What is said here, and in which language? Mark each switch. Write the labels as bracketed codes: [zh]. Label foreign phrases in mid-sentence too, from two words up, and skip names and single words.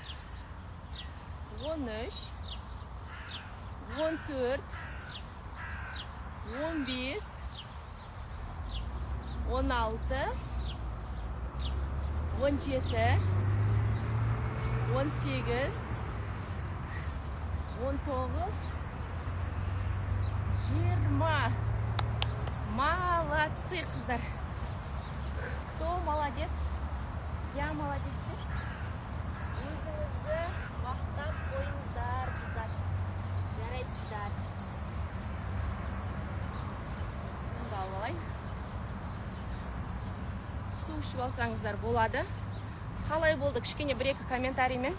[ru] 13, 14, 15, 16, 17, 18, 19, 20. Молодцы, қыздар. Кто молодец? Я молодец. [kk] Өзіңізді мақтап қойыңыздар, қыздар. Жарайсыздар. Суымды алып алайын. Су ішіп алсаңыздар болады. Қалай болды? Кішкене бір-екі комментариймен